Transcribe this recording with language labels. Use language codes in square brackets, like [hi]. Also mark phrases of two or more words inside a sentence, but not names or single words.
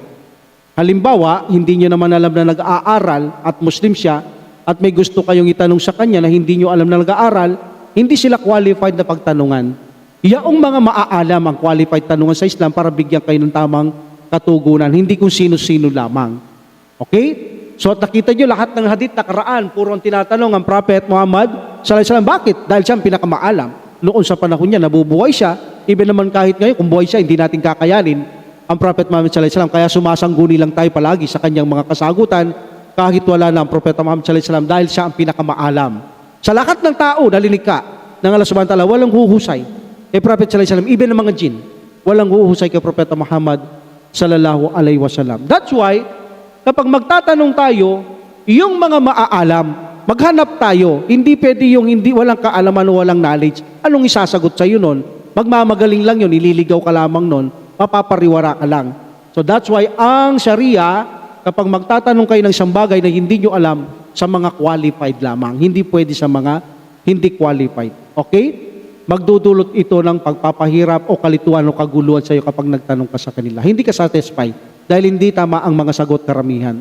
[tl] Halimbawa, hindi nyo naman alam na nag-aaral at Muslim siya at may gusto kayong itanong sa kanya na hindi nyo alam na nag-aaral, hindi sila qualified na pagtanungan. Yaong mga maaalam ang qualified tanungan sa Islam para bigyan kayo ng tamang katugunan, hindi kung sino-sino lamang. Okay? So nakita nyo lahat ng hadith nakaraan, puro ang tinatanong ang Prophet Muhammad [ar] صلى الله عليه وسلم. [tl] Bakit? Dahil siya ang pinakamaalam. Noon sa panahon niya, nabubuhay siya. Even naman kahit ngayon, kung buhay siya, hindi natin kakayanin ang Prophet Muhammad [ar] صلى الله عليه وسلم. [tl] Kaya sumasangguni lang tayo palagi sa kanyang mga kasagutan kahit wala na ang Prophet Muhammad [ar] صلى الله عليه وسلم [tl] dahil siya ang pinakamaalam. Sa lahat ng tao, nalinig ka ng Allah [ar] سبحانه وتعالى, [tl] walang huhusay kay Prophet [ar] صلى الله عليه وسلم, [tl] even ng mga jin, walang huhusay kay Prophet Muhammad [ar] صلى الله عليه وسلم. [en] That's why, [tl] kapag magtatanong tayo, yung mga maaalam, maghanap tayo. Hindi pwede yung hindi walang kaalaman o walang knowledge. Anong isasagot sa iyo nun? Magmamagaling lang yun, ililigaw ka lamang nun, mapapariwara ka lang. [en] So that's why [tl] ang Sharia, kapag magtatanong kayo ng isang bagay na hindi nyo alam, sa mga qualified lamang. Hindi pwede sa mga hindi qualified. Okay? Magdudulot ito ng pagpapahirap o kalituan o kaguluhan sa iyo kapag nagtanong ka sa kanila. Hindi ka satisfied dahil hindi tama ang mga sagot karamihan.